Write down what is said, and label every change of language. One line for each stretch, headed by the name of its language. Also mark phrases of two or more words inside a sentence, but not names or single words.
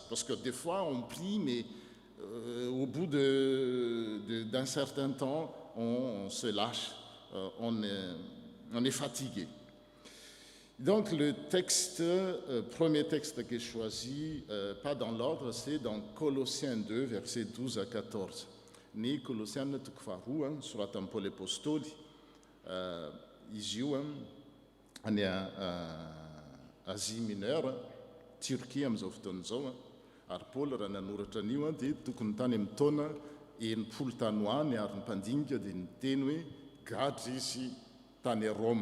French: Parce que des fois, on prie, mais au bout d'un certain temps, on se lâche, on est fatigué. Donc le premier texte que j'ai choisi, pas dans l'ordre, c'est dans Colossiens 2, versets 12 à 14.
Malagasy: Ny Colossiens toko faharoa soratan'ny Paoly apôstôly, izy io any Asie mineure, Turquie amin'izao fotoana izao, ary Paoly raha nanoratra an'io dia tokony tany amin'ny taona 80 tany ho any ary ny mpandinika dia niteny hoe gadra izy tany Roma.